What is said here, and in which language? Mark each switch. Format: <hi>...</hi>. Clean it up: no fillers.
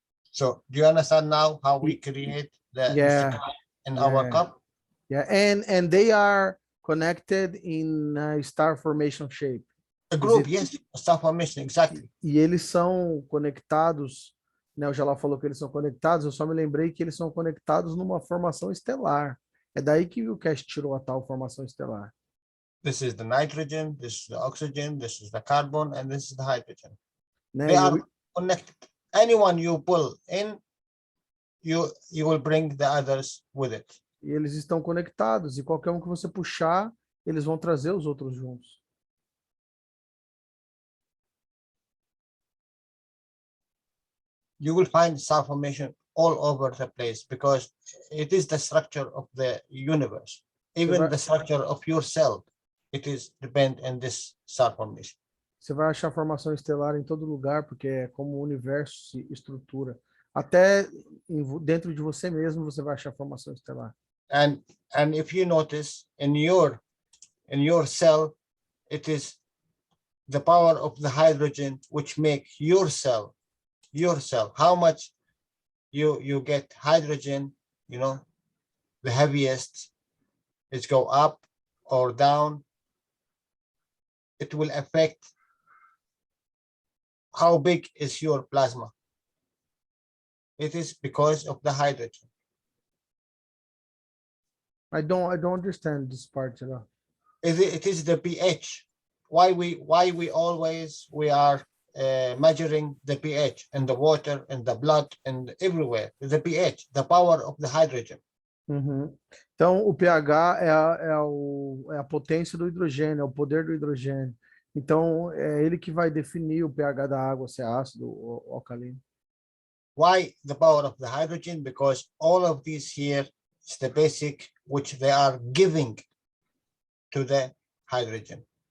<en>So do you understand now how we create the Yeah, in our yeah. cup? Yeah, and they are connected in a star formation shape. A group, yes, star formation, exactly.</en> <pt>E eles são conectados, né? O Jalal falou que eles são conectados, eu só me lembrei que eles são conectados numa formação estelar. É daí que o Cash tirou a tal formação estelar.</pt> <en>This is the nitrogen, this is the oxygen, this is the carbon, and this is the hydrogen.</en> <pt>Né?</pt> <en>They are o- connected. Anyone you pull in, you will bring the others with it.</en> <pt>E eles estão conectados, e qualquer um que você puxar, eles vão trazer os outros juntos.</pt> <en>You will find star formation all over the place because it is the structure of the universe. Even</en> <pt>vai-</pt> <en>the structure of your cell, it is depend on this star formation.</en> <pt>Você vai achar formação estelar em todo lugar, porque é como o universo se estrutura. Até dentro de você mesmo você vai achar formação estelar.</pt> <en>And if you notice in your cell, it is the power of the hydrogen which make your cell. How much you get hydrogen, the heaviest, is go up or down. It will affect how big is your plasma. It is because of the hydrogen. I don't understand this part at all. It is the pH. Why we always are measuring the pH in the water, in the blood, and everywhere. The pH, the power of the hydrogen. Uhum.</en> <pt>Então, o pH é a potência do hidrogênio, é o poder do hidrogênio. Então, é ele que vai definir o pH da água, se é ácido ou alcalino.</pt> <en>Why the power of the hydrogen? Because all of these here is the basic which they are giving to the hydrogen.</en>